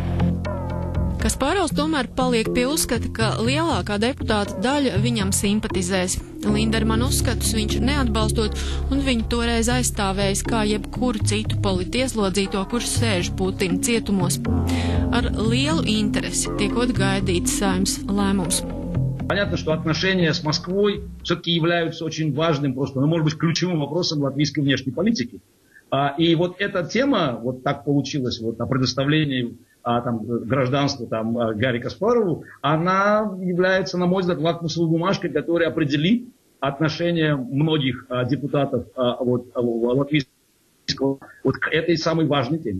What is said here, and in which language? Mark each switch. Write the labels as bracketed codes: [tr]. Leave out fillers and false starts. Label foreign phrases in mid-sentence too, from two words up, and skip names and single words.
[lv] Kasparovs tomēr paliek pie uzskata, ka lielākā deputāta daļa viņam simpatizēs. Lindermanu uzskatus viņš neatbalstot, un viņu toreiz aizstāvējis kā jebkuru citu politieslodzīto, kurš sēž Putina cietumos. Ar lielu interesi tiekot gaidīts Saeimas lēmums. [ru] Понятно, что отношения с Москвой все-таки являются очень важным, просто, может быть, ключевым вопросом латвийской внешней политики. И вот эта тема, вот так получилось, вот о предоставлении гражданства Гарри Каспарову, она является, на мой взгляд, лакмусовой бумажкой, которая определит отношение многих депутатов латвийского к этой самой важной теме.